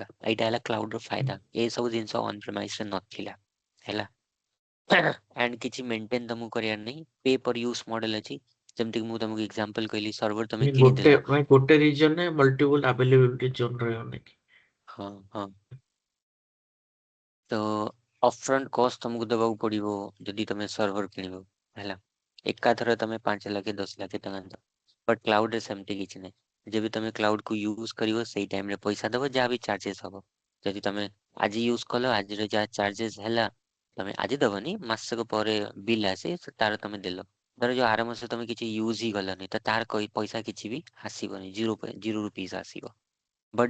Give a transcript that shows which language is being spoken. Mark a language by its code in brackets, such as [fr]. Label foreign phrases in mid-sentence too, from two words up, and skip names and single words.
[or] ଏଇଟା ହେଲା କ୍ଲାଉଡ୍‌ର ଫାଇଦା। ଏସବୁ ଜିନିଷ [en] on premise [or] ନଥିଲା ହେଲା। ଆଣ୍ଡ କିଛି ମେଣ୍ଟେନ୍ ତମକୁ କରିବାର ନାହିଁ, [en] pay per use model [or] ଅଛି। ଯେମିତିକି ମୁଁ ତମକୁ ଏକ୍ଜାମ୍ପଲ୍ କହିଲି, ସର୍ଭର ତମେ ଗୋଟେ କିଣିଦେଲ। ମାନେ ଗୋଟେ ରିଜିୟନରେ [en] multiple availability zone [or] ରହିବ ନାଇଁ କି? ହଁ, ହଁ। तो [en] upfront cost [or] तुमको देବାକୁ ପଡିବ ଯଦି ତମେ ସର୍ଭର କିଣିବ ହେଲା ଏକାଥରେ ତମେ 5 ଲକ୍ଷ 10 ଲକ୍ଷ ଟଙ୍କା ଦବ ବଟ୍ କ୍ଲାଉଡରେ ସେମିତି କିଛି ନାହିଁ ଯେବେ ତମେ କ୍ଲାଉଡକୁ ୟୁଜ କରିବ ସେଇ ଟାଇମରେ ପଇସା ଦବ ଯାହା ବି ଚାର୍ଜେସ୍ ହବ ଯଦି ତମେ ଆଜି ୟୁଜ କଲ ଆଜିର ଯାହା ଚାର୍ଜେସ୍ ହେଲା ତମେ ଆଜି ଦବନି ମାସକ ପରେ ବିଲ୍ ଆସେ ତାର ତମେ ଦେଲ ଧର ଯୋଉ ଆର ମାସ ତମେ କିଛି ୟୁଜ ହିଁ କଲନି ତ ତାର ପଇସା କିଛି ବି ଆସିବନି [en] zero rupees [or] ଆସିବ ବଟ୍